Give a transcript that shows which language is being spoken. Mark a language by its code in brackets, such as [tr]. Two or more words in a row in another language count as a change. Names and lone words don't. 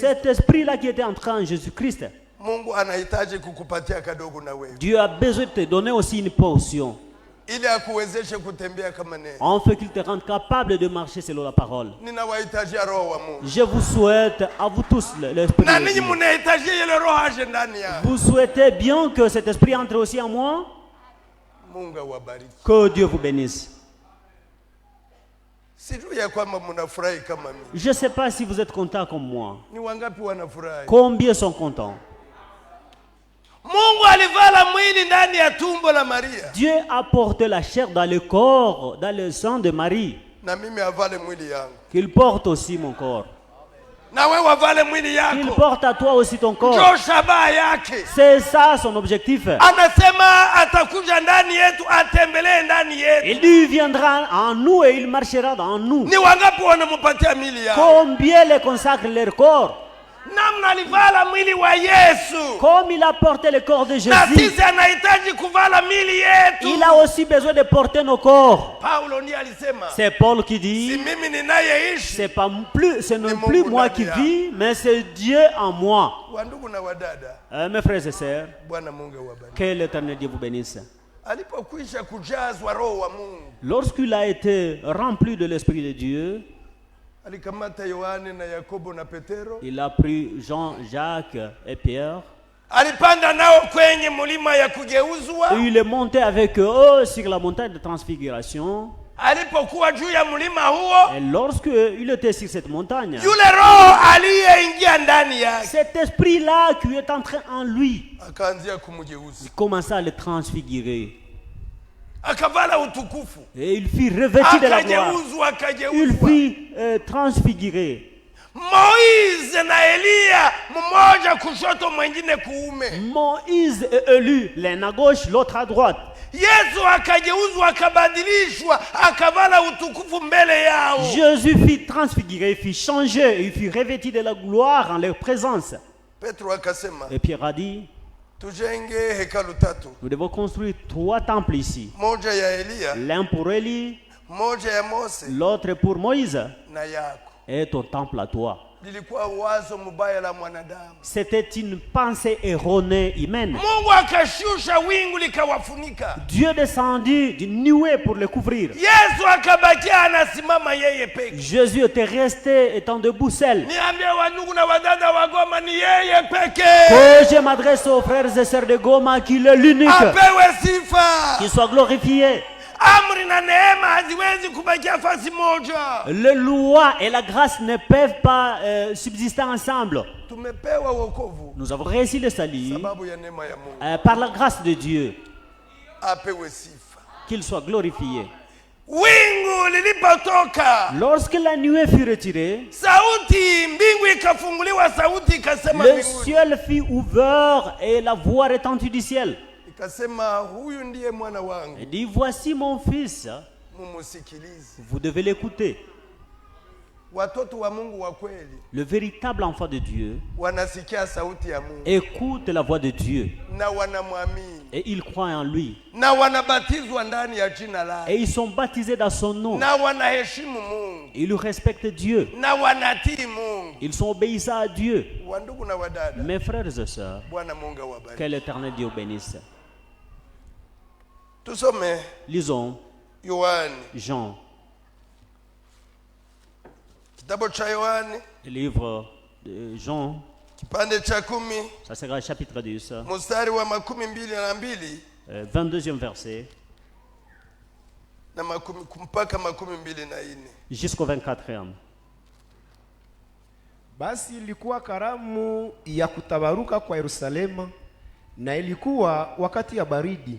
[fr] Cet esprit-là qui était entré en Jésus-Christ. [sw] Mungu anahitaji kukupatia kadogo na wewe, [fr] Dieu a besoin de te donner aussi une portion, [sw] ili akuwezeshe kutembea kama neno. [fr] en fait qu'il te rende capable de marcher selon la parole. [sw] Ninawahitajia roho wa Mungu, [fr] Je vous souhaite à vous tous l'esprit [sw] na [fr] de [sw] ninyi [fr] Dieu. [sw] mnahitajia ile roho aje ndani yao. [fr] Vous souhaitez bien que cet esprit entre aussi en moi? [sw] Mungu awabariki. [fr] Que Dieu vous bénisse. [sw] Sijui ya kwamba mnafurahi kama mimi. [fr] Je ne sais pas si vous êtes contents comme moi. [sw] Ni wangapi wanafurahi? [fr] Combien sont contents? [sw] Mungu alivala mwili ndani ya tumbo la Maria, [fr] Dieu a porté la chair dans le corps, dans le sang de Marie. [sw] na mimi avale mwili yangu, [fr] Qu'il porte aussi mon corps. [sw] na wewe avale mwili [fr] Qu'il [sw] yako. [fr] porte à toi aussi ton corps. [sw] Ndio shabaha yake. [fr] C'est ça son objectif. [sw] Anasema atakuja ndani yetu, atembelee ndani yetu. [fr] Il lui viendra en nous et il marchera dans nous. [sw] Ni wangapi wanampatia mili yao? [fr] Combien les consacrent leur corps? [sw] Namna alivala mwili wa Yesu, [fr] Comme il a porté le corps de [sw] na [fr] Jésus, [sw] sisi anahitaji kuvala mili yetu. [fr] il a aussi besoin de porter nos corps. [sw] Paulo ndiye alisema, [fr] C'est Paul qui [sw] si [fr] dit, [sw] mimi ninayeishi. [fr] c'est pas plus, ce n'est [sw] Ni [fr] plus [sw] Mungu [fr] moi [sw] ndani [fr] qui [sw] yako. [fr] vis, mais c'est Dieu en moi. [sw] Wandugu na wadada, [fr] Mes frères et sœurs, [sw] Bwana Mungu awabariki. [fr] que l'Éternel Dieu vous bénisse. [sw] Alipokwisha kujazwa roho wa Mungu, [fr] Lorsqu'il a été rempli de l'Esprit de Dieu, [sw] alikamata Yohane na Yakobo na Petero, [fr] il a pris Jean, Jacques et Pierre. [sw] alipanda nao kwenye mulima ya kugeuzwa. [fr] Et il est monté avec eux sur la montagne de transfiguration. [sw] Alipokuwa juu ya mulima huo, [fr] Et lorsqu'il était sur cette montagne, [sw] yule roho aliyeingia ndani yake [fr] cet esprit-là qui est entré en lui, [sw] akaanzia kumgeuza, [fr] il commença à le transfigurer. [sw] akavala utukufu, [fr] Et il fut revêtu de la gloire. [sw] akageuzwa, [fr] Il [sw] akageuzwa. [fr] fut transfiguré. [sw] Moize na Eliya, mmoja kushoto mwingine kuume. [fr] Moïse est élu, l'un à gauche, l'autre à droite. [sw] Yesu akageuzwa, akabadilishwa, akavala utukufu mbele yao. [fr] Jésus fut transfiguré, fut changé, il fut revêtu de la gloire en leur présence. [sw] Petro akasema, [fr] Et Pierre a dit, [sw] tujenge hekalu tatu, [fr] nous devons construire 3 temples ici. [sw] moja ya Eliya, [fr] L'un pour Élie, [sw] moja ya Mose [fr] l'autre pour Moïse, [sw] na yako. [fr] et ton temple à toi. [sw] Lilikuwa wazo mbaya la mwanadamu. [fr] C'était une pensée erronée humaine. [sw] Mungu akashusha wingu likawafunika. [fr] Dieu descendit d'une nuée pour le couvrir. [sw] Yesu akabakia anasimama yeye peke. [fr] Jésus était resté étant debout seul. [sw] Niambie wandugu na wadada wa Goma, ni yeye peke. [fr] Que je m'adresse aux frères et sœurs de Goma, qu'il est l'unique, [sw] Apewe sifa. [fr] qu'il soit glorifié. [sw] Amri na neema haziwezi kubakia fasi moja. [fr] Les lois et la grâce ne peuvent pas subsister ensemble. [sw] Tumepewa wokovu [fr] Nous avons réussi le salut [sw] sababu ya neema ya Mungu. [fr] par la grâce de Dieu. [sw] Apewe sifa. [fr] Qu'il soit glorifié. [sw] Wingu lilipotoka, [fr] Lorsque la nuée fut retirée, [sw] sauti, mbingu ikafunguliwa, sauti ikasema [fr] le [sw] mbinguni, [fr] ciel fut ouvert et la voix retentit du ciel. [sw] ikasema huyu ndiye mwana wangu, [fr] Il dit, voici mon fils, [sw] mumusikilize. [fr] vous devez l'écouter. [sw] Watoto wa Mungu wa kweli [fr] Le véritable enfant de Dieu [sw] wanasikia sauti ya Mungu [fr] écoute la voix de Dieu [sw] na wanamwamini [fr] et il croit en lui. [sw] na wanabatizwa ndani ya jina lake [fr] Et ils sont baptisés dans son nom. [sw] na wanaheshimu Mungu [fr] Ils respectent Dieu. [sw] na wanatii Mungu. [fr] Ils sont obéissants à Dieu. [sw] Wandugu na wadada, [fr] Mes frères et sœurs, [sw] Bwana Mungu awabariki. [fr] que l'Éternel Dieu bénisse. [sw] Tusome [fr] Lisons [sw] Yohani [fr] Jean, [sw] Kitabu cha Yohani [fr] Le livre de Jean, [sw] kipande cha 10 [fr] ça sera chapitre 10, [sw] mstari wa 22 [fr] 22e verset [sw] na mpaka 24 [fr] jusqu'au 24e. [sw] Basi ilikuwa karamu ya kutabaruka kwa Yerusalema, na ilikuwa wakati ya baridi.